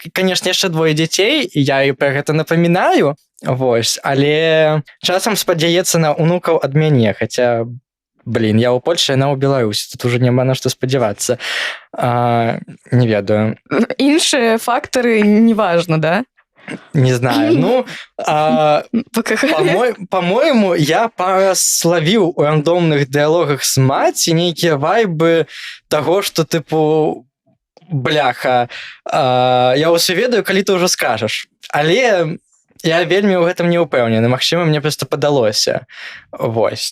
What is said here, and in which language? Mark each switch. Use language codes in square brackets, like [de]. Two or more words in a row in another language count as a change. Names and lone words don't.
[be] Канешне, яшчэ 2 дзяцей, і я і пра гэта напамінаю. Вось. Але часам спадзяецца на ўнукаў ад мяне, хаця... Блін, я ў Польшчы, яна ў Беларусі. Тут уже няма на што спадзявацца. Не ведаю. Іншыя фактары неважна, да? [ru] Не знаю. [be] Ну, по-моему, я параславіў у рандомных дыалогах з маці нейкія вайбы таго, што, тыпу, бляха, я ўсё ведаю, калі ты ўжо скажаш. Але я вельмі ў гэтым не ўпэўнены. Магчыма, мне проста падалося. Вось.